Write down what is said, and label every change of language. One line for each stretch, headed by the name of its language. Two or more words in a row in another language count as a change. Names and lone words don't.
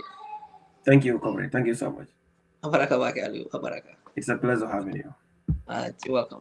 English: Thank you, comrade. Thank you so much. abaraka wake ali abaraka It's a pleasure having you. you're welcome